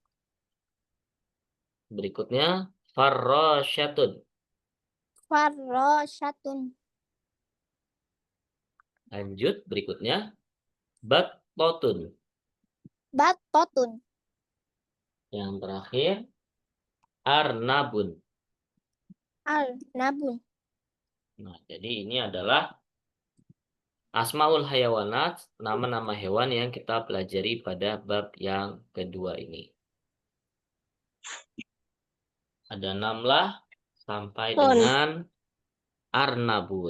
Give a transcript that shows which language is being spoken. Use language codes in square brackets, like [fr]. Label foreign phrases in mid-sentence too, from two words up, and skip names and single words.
[id] Berikutnya, farrosyatun. Farrosyatun. Lanjut, berikutnya, battotun. Batotun. Yang terakhir, arnabun. Arnabun. Nah, jadi ini adalah [ar] أسماء الحيوانات, [id] nama-nama hewan yang kita pelajari pada bab yang kedua ini. Ada namlah sampai dengan arnabun.